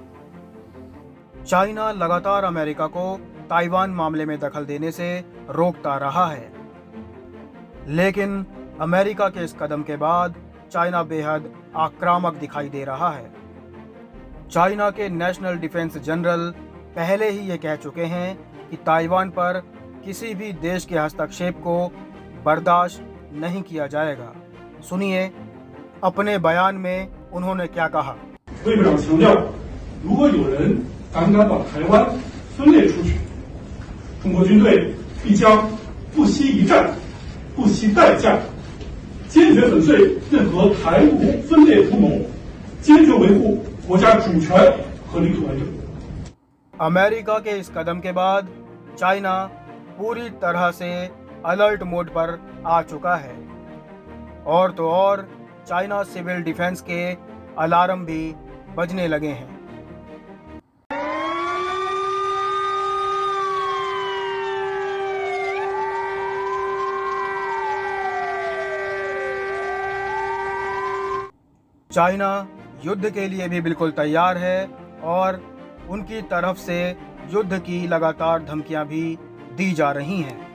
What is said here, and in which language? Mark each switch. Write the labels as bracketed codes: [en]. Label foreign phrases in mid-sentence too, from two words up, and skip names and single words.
[hi] चाइना लगातार अमेरिका को ताइवान मामले में दखल देने से रोकता रहा है, लेकिन अमेरिका के इस कदम के बाद चाइना बेहद आक्रामक दिखाई दे रहा है। चाइना के [en] national defense general [hi] पहले ही ये कह चुके हैं कि ताइवान पर किसी भी देश के हस्तक्षेप को बर्दाश्त नहीं किया जाएगा। सुनिए अपने बयान में उन्होंने क्या कहा। [zh] 会部长强调，如果有人胆敢把台湾分裂出去，中国军队必将不惜一战、不惜代价，坚决粉碎任何台独分裂图谋，坚决维护国家主权和领土完整。 [hi] अमेरिका के इस कदम के बाद चाइना पूरी तरह से [en] alert mode [hi] पर आ चुका है और तो और चाइना [en] civil defense [hi] के अलार्म भी बजने लगे हैं। चाइना युद्ध के लिए भी बिल्कुल तैयार है और उनकी तरफ से युद्ध की लगातार धमकियां भी दी जा रही हैं।